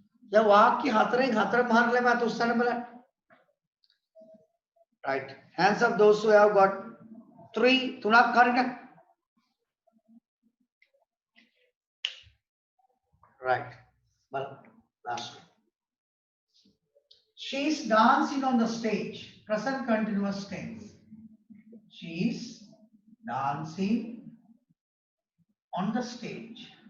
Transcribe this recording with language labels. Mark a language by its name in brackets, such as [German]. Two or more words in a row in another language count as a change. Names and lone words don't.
[Sinhala] දැන් වාක්‍ය හතරෙන් හතරම හරියලා මත උස්සන්න බලන්න. [English] Right. Hands up those who have got 3 [Sinhala] තුනක් හරියට. [English] Right. Well, last one. She is dancing on the stage. Present continuous tense. She is dancing on the stage.